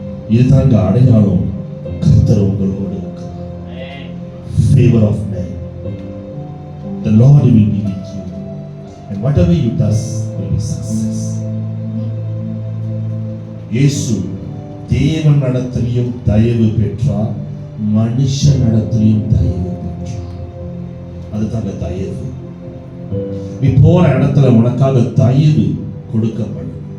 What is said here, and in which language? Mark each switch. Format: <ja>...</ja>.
<ta>இதுதாங்க அடையாளம், கர்த்தர் உங்களோடு இருக்கிறார்.</ta> <en>Favor of men. the Lord will be with you and whatever you does will be success.</en> <ta>இயேசு தேவன் நடத்திலும் தயவு பெற்றார், மனுஷன் நடத்திலும் தயவு பெற்றார். அதுதான் அந்த தயவு. நீ போற இடத்துல உனக்காக தயவு கொடுக்கப்படும்.</ta>